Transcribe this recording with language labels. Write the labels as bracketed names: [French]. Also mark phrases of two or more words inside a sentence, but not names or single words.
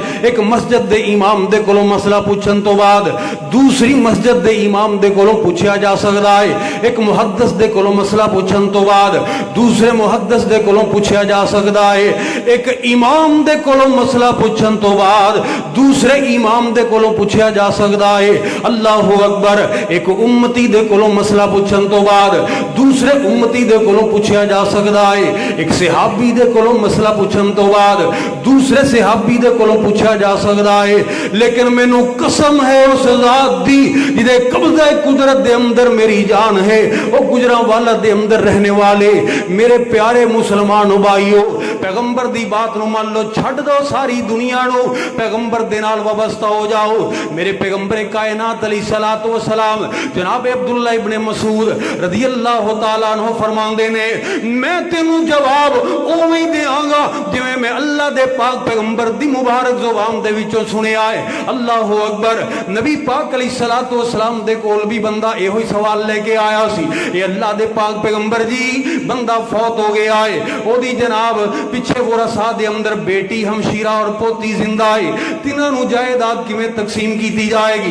[Punjabi] ایک مسجد دے امام دے کولوں مسئلہ پوچھن تو بعد دوسری مسجد دے امام دے کولوں پوچھا جا سکتا ہے. ایک محدث دے کولوں مسئلہ پوچھن تو بعد دوسرے محدث دے کولوں پوچھا جا سکتا ہے. ایک امام دے کولوں مسئلہ پوچھن تو بعد دوسرے امام دے کولوں پوچھیا جا سکدا ہے۔ اللہ اکبر، ایک امتی دے کولوں مسئلہ پوچھن تو بعد دوسرے امتی دے کولوں پوچھیا جا سکدا ہے، ایک صحابی دے کولوں مسئلہ پوچھن تو بعد دوسرے صحابی دے کولوں پوچھا جا سکدا ہے، لیکن مینوں قسم ہے اس ذات دی جدے قبضہ قدرت دے اندر میری جان ہے، او گجراں والا دے اندر رہنے والے میرے پیارے مسلمان بھائیو، پیغمبر دی بات نو مان لو، چھڈ دو ساری دنیا نو، پیغمبر دے نال وابستہ ہو جاؤ۔ میرے پیغمبر کائنات علیہ الصلوۃ والسلام جناب عبداللہ ابن مسعود رضی اللہ تعالیٰ عنہ فرماندے نے، میں تینوں جواب اوویں دیاں گا جویں میں اللہ دے پاک پیغمبر دی مبارک زبان دے وچوں سنیا ہے۔ اللہ اکبر، نبی پاک علیہ الصلوۃ والسلام دے کول بھی بندہ ایہی سوال لے کے آیا سی، اے اللہ دے پاک پیغمبر جی بندہ فوت ہو گیا ہے، او دی جناب پیچھے ورثاء دے اندر بیٹی ہمشیرہ اور پوتی زندہ ہے، تیناں نو جائیداد کیویں تقسیم کیتی جائے گی؟